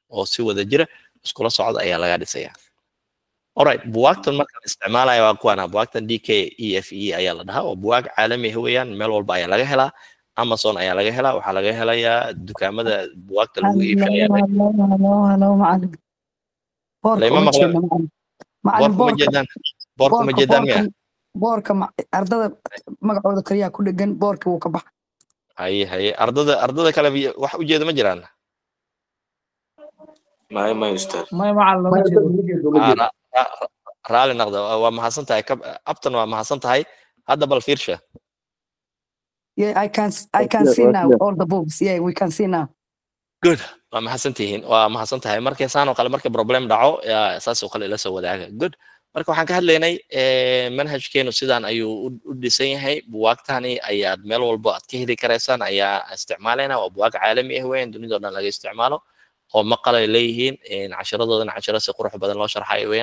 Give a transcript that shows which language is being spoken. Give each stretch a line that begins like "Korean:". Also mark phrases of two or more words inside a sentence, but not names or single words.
Somali: ayaa laga dhisayaa alright buugaagtan marka isticmaalaya waa kuwana buugaagtan DKEFE ayaa la dhahaa oo buugaag caalami ah weeyaan meel walba ayaa laga helaa Amazon ayaa laga helaa waxaa laga helayaa dukaamada buugaagta lagu iibinayo boorka ardada magacooda kaliya ku dhagan boorka wuu ka bax haye ardada kale wax u jeeda ma jiraan
Arabic: ما يستاهل
Somali: raali noqdo waa mahadsan tahay abtan waa mahadsan tahay hadda bal fiirsha
English: Yeah, I can see now all the books. Yeah, we can see now. Good.
Somali: waa mahadsan tahay markay saan oo kale markay problem dhaco saas oo kale ila soo wadaaga good marka waxaan ka hadlaynay manhajkeenu sidaan ayuu u dhisan yahay buugaagtani ayaad meel walba aad ka heli karaysaan ayaa isticmaalayna waa buugaag caalami ah weyn dunida oo dhan laga isticmaalo oo maqal ay leeyihiin casharadoodan casharo si qurux badan loo sharxayo weeyaan